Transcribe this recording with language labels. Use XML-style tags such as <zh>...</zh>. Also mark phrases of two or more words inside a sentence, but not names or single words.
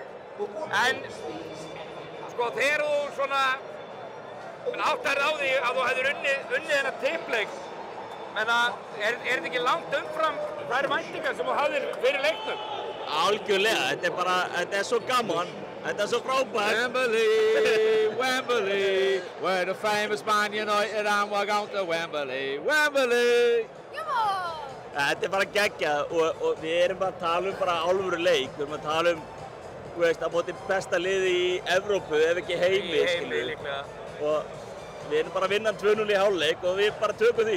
<is>En sko þegar þú svona áttar á því að þú hefðir unnið þennan tippleik, menna er þetta ekki langt umfram þær væntingar sem þú hafðir fyrir leiknum? Algjörlega, þetta svo gaman. Þetta svo frábært.</is> <en>Wembley, Wembley, where the famous Man United and we're going to Wembley, Wembley.</en> <is>Þetta bara geggjað og við erum að tala bara alvöru leik. Við erum að tala þú veist, að móti besta liði í Evrópu, ef ekki heimi. Í heimi líklega. Og við erum bara að vinna 2-0 í hálfleik og við bara tökum því.</is>